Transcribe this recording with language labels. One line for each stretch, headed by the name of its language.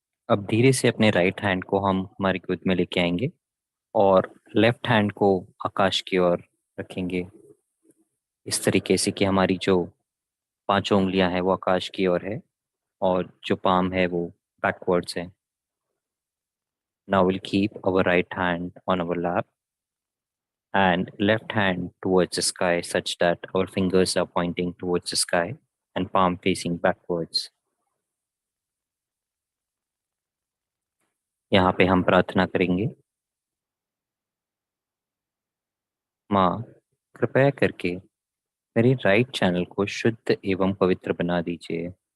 Hindi: अब धीरे से अपने राइट हैंड को हम हमारी गोद में लेके आएंगे और लेफ्ट हैंड को आकाश की ओर रखेंगे इस तरीके से कि हमारी जो पांचों उंगलियां हैं वो आकाश की ओर है और जो पाम है वो बैकवर्ड्स है।
English: Now we'll keep our right hand on our lap and left hand towards the sky such that our fingers are pointing towards the sky and palm facing backwards.
Hindi: यहाँ पे हम प्रार्थना करेंगे। माँ, कृपया करके मेरे राइट चैनल को शुद्ध एवं पवित्र बना दीजिए।